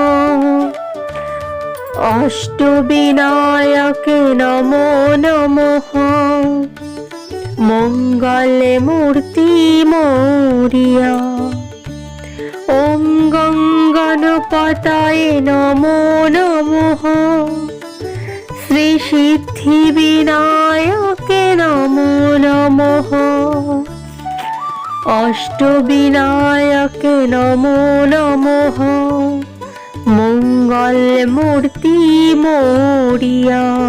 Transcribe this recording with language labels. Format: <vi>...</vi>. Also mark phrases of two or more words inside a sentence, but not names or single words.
<sa>অষ্টবিনায়কে নমো নমঃ।</sa> <mr>मंगलमूर्ती मोरया।</mr> <sa>ওম গং গণপতয়ে নমো নমঃ। শ্রী সিদ্ধি বিনায়কে নমো নমঃ। অষ্টবিনায়কে নমো নমঃ।</sa> <mr>मंगल मूर्ती मोरया।</mr>